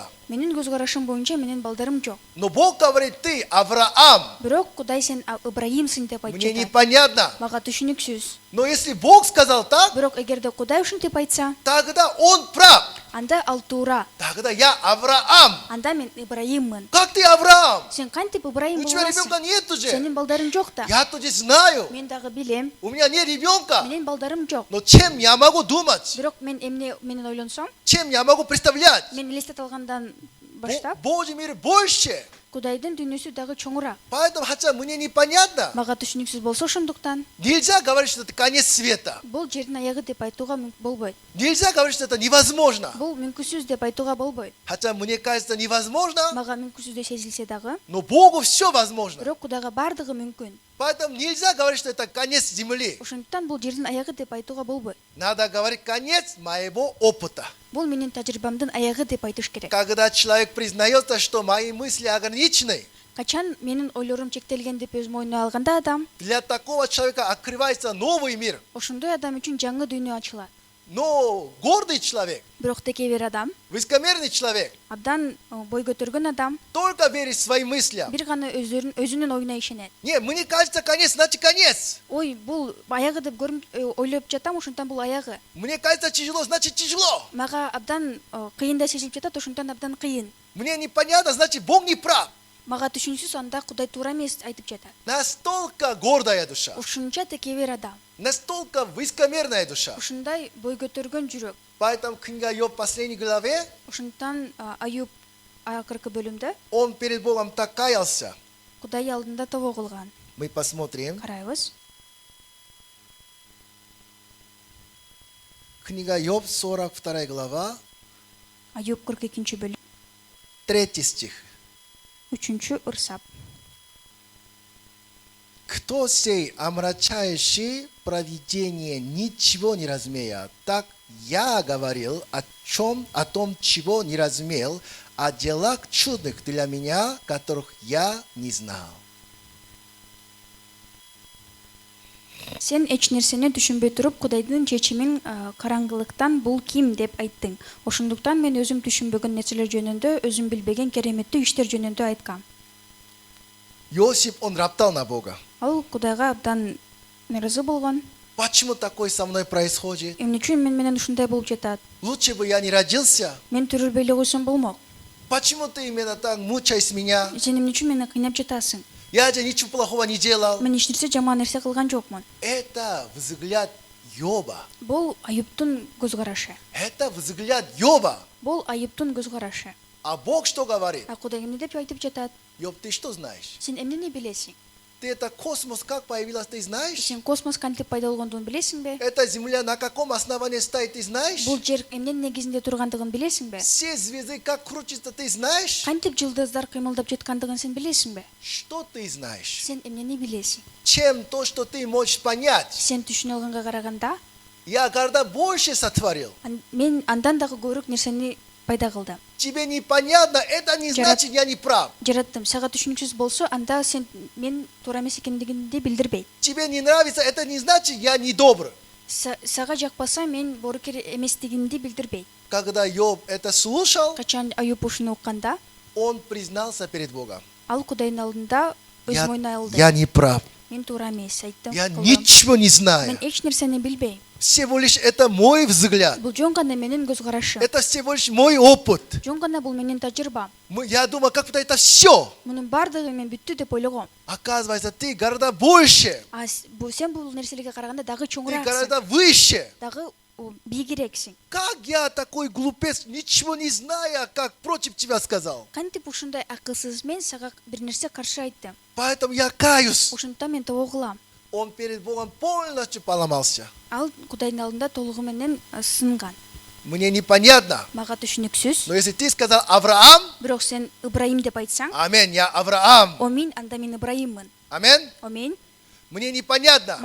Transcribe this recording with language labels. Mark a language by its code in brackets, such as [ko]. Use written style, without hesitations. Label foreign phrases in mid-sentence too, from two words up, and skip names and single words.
[ky] Менин көз карашым боюнча менин балдарым жок. [ru] Но Бог говорит, ты Авраам. [ky] Бирок Кудай сен Ибраимсың деп айтып [ru] Мне [ky] жатат. [ru] непонятно. [ky] Мага түшүнүксүз. [ru] Но если Бог сказал так, [ky] Бирок эгерде Кудай ушинтип айтса, [ru] тогда Он прав. [ky] анда ал туура. [ru] Тогда я Авраам. [ky] Анда мен Ибраиммын. [ru] Как ты Авраам? [ky] Сен кантип Ибраим [ru] У тебя ребенка [ky] боласың? [ru] нет уже. [ky] Сенин балдарың жок да. [ru] Я тоже знаю. [ky] Мен дагы билем. [ru] У меня нет ребенка. [ky] Менин балдарым жок. [ru] Но чем я могу думать? [ky] Бирок мен эмне менен ойлонсом, [ru] Чем я могу представлять? [ky] мен элестет алгандан баштап, [ru] Божий мир больше. [ky] Кудайдын дүйнөсү дагы чоңураак. [ru] Поэтому, хотя мне непонятно, [ky] Мага түшүнүксүз болсо ошондуктан [ru] нельзя говорить, что это конец света. [ky] бул жердин аягы деп айтууга болбойт. [ru] Нельзя говорить, что это невозможно. [ky] Бул мүмкүнсүз деп айтууга болбойт. [ru] Хотя мне кажется невозможно, [ky] Мага мүмкүнсүздөй сезилсе дагы, [ru] но Богу все возможно. [ky] бирок Кудайга бардыгы мүмкүн. [ru] Поэтому нельзя говорить, что это конец земли. [ky] Ошондуктан бул жердин аягы деп айтууга болбойт. [ru] Надо говорить конец моего опыта. [ky] Бул менин тажрыйбамдын аягы деп айтыш керек. [ru] Когда человек признается, что мои мысли ограничены, [ky] Качан менин ойлорум чектелген деп өз мойнуна алганда адам, [ru] для такого человека открывается новый мир. [ky] ошондой адам үчүн жаңы дүйнө ачылат. [ru] Но гордый человек, [ky] бирок текебер адам, [ru] высокомерный человек, [ky] абдан бой көтөргөн адам [ru] только верит своим мыслям. [ky] бир гана өзүнүн оюна ишенет. [ru] Не, мне кажется, конец, значит конец. [ky] Ой, бул аягы деп ойлоп жатам, ошондон бул аягы. [ru] Мне кажется, тяжело, значит тяжело. [ky] Мага абдан кыйын да сезилип жатат, ошондон абдан кыйын. [ru] Мне непонятно, значит Бог не прав. [ky] Мага түшүнүксүз, анда Кудай туура эмес айтып жатат. [ru] Настолько гордая душа, [ky] Ушунча текебер адам, [ru] настолько высокомерная душа. [ky] ушундай бой көтөргөн жүрөк. [ru] Поэтому книга Йов в последней главе, [ky] Ошондуктан Аюб акыркы бөлүмдө [ru] он перед Богом так каялся. [ky] Кудай алдында тобо кылган. [ru] Мы посмотрим. [ky] Карайбыз. [ru] Книга Йов, 42 глава, [ky] Аюб 42 бөлүм, [ru] 3 стих. [ky] 3 ырсап. [ru] Кто сей омрачающий провидение ничего не разумея? Так я говорил о том, чего не разумел, о делах чудных для меня, которых я не знал. [ky] Сен эч нерсени түшүнбөй туруп, Кудайдын чечимин караңгылыктан бул ким деп айттың. Ошондуктан мен өзүм түшүнбөгөн нерселер жөнүндө, өзүм билбеген кереметтүү иштер жөнүндө айткам. [ru] Иосиф, он роптал на Бога. [ky] Ал Кудайга абдан наразы болгон. [ru] Почему такое со мной происходит? [ky] Эмне үчүн мен менен ушундай болуп жатат? [ru] Лучше бы я не родился. [ky] Мен төрөлбөй эле койсом болмок. [ru] Почему ты именно так мучаешь меня? [ky] Сен эмне үчүн мени кыйнап жатасың? [ru] Я же ничего плохого не делал. [ky] Мен эч нерсе жаман нерсе кылган жокмун. [ru] Это взгляд Йоба. [ky] Бул Аюптун көз карашы. [ru] Это взгляд Йоба. [ky] Бул Аюптун көз карашы. [ru] А Бог что говорит? [ky] А Кудай эмне деп айтып жатат? [ru] Йоб, ты что знаешь? [ky] Сен эмнени билесиң? [ru] Ты это космос как появилась, ты знаешь? [ky] Сен космос кантип пайда болгондугун билесиңби? [ru] Эта земля на каком основании стоит, ты знаешь? [ky] Бул жер эмненин негизинде тургандыгын билесиңби? [ru] Все звезды как крутятся, ты знаешь? [ky] Кантип жылдыздар кыймылдап жаткандыгын сен билесиңби? [ru] Что ты знаешь? [ky] Сен эмнени билесиң? [ru] Чем то, что ты можешь понять? [ky] Сен түшүнө алганга караганда, [ru] Я гораздо больше сотворил. [ky] мен андан дагы көбүрөөк нерсени пайда кылдым. [ru] Тебе непонятно, это не значит, я не прав. [ky] Жараттым. Сага түшүнүксүз болсо, анда сен мен туура эмес экендигинди билдирбейт. [ru] Тебе не нравится, это не значит, я не добр. [ky] Сага жакпаса, мен боорукер эместигинди билдирбейт. [ru] Когда Йоб это слушал, [ky] Качан Аюб ушуну укканда, [ru] он признался перед Богом. [ky] ал Кудайдын алдында өз моюна алды. [ru] Я не прав. [ky] Мен туура эмес айттым. [ru] Я [ky] кылдым. [ru] ничего не [ky] Мен [ru] знаю. [ky] эч нерсени билбейм. [ru] Всего лишь это мой взгляд. [ky] Бул жөн гана менин көз карашым. [ru] Это всего лишь мой опыт. [ky] Жөн гана бул менин тажрыйбам. [ru] Я думаю, как будто это все. [ky] Мунун баардыгы мен бүттү деп ойлогом. [ru] Оказывается, ты гораздо больше. [ky] Сен бул нерселерге караганда дагы [ru] Ты [ky] чоңурааксың. [ru] гораздо выше. [ky] Дагы бийигирээксиң. [ru] Как я такой глупец, ничего не зная, как против тебя сказал? [ky] Кантип ушундай акылсыз мен сага бир нерсе каршы айттым. [ru] Поэтому я каюсь. [ky] Ошондуктан мен тобо кылам. [ru] Он перед Богом полностью поломался. [ky] Ал Кудайдын алдында толугу менен сынган. [ru] Мне непонятно. [ky] Мага түшүнүксүз. [ru] Но если ты сказал Авраам, [ky] Бирок сен Ибраим деп айтсаң, [ru] аминь, я Авраам. [ky] Омин, анда мен Ибраиммын. [ru] Аминь. [ky] Омин. [ru] Мне непонятно.